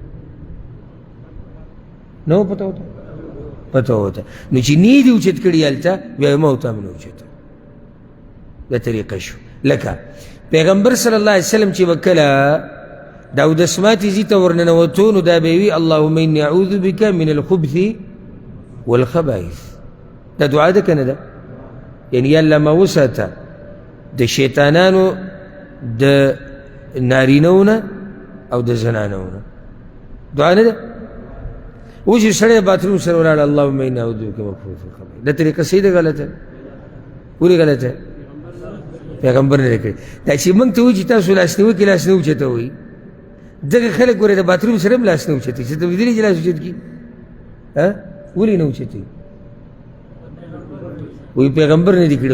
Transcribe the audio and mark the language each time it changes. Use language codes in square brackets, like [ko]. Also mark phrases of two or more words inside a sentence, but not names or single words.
[ps] نه وه پته ورته؟ پته ورته. نو چې نه دي اوچت کړي هلته بیا یې ما ورته هم نه اوچتو. دا طریقه شو. لکه پیغمبر [ar] صلی الله علیه وسلم [ps] چې به کله دا اودسماتې ځي ته ورننوتو نو دا به یې وي [ar] اللهم انی اعوذ بک من الخبث والخبائث. [ps] دا دعا ده که نه ده؟ یعنی یا الله ما وساته د شیطانانو د نارینهو نه او د زنانهو نه. دعا نه ده؟ اوس چې سړی باتروم سره ولاړ [ar] اللهم انی اعوذ بک من الخبث والخبائث [ps] دا طریقه صحیح ده غلطه؟ ولې غلطه؟ پیغمبر نه کړی. دا چې موږ ته وایي چې تاسو لاس نیوکې لاس نه اوچتوئ دغه خلک ګورې د باتروم سره هم لاس نه اوچتوي چې ته لیدلي چې لاس اوچت کړي ولې نه اوچتوي؟ وایي پیغمبر نه دي کړي.